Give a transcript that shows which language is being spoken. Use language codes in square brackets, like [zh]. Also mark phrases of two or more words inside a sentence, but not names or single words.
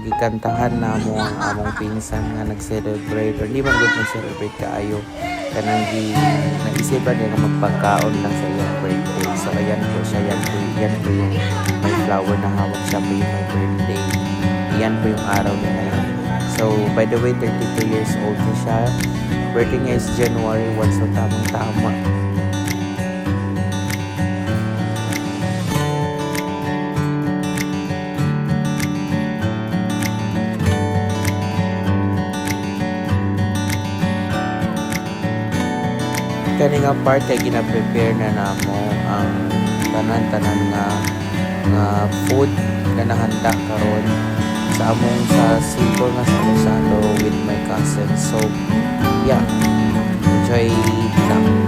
[ceb] gikantahan na mo ang among pinsan nga nag-celebrate or di man good nag-celebrate kaayo kanang naisipan niya nga magpagkaon lang sa iyang birthday. [tl] So ayan po siya, yan po yung may flower na hawak siya po yung [en] my birthday. [tl] Yan po yung araw niya ngayon. So [en] by the way, [tl] 32 [en] years old [tl] na siya. Birthday niya is January 1, so tamang-tama. [ceb] Kaninga part ay gina-prepare na namo ang tanan-tanan nga food na nahanda karon sa among sa simple nga salo-salo [en] with my cousin. [ceb] So yeah, enjoy lang.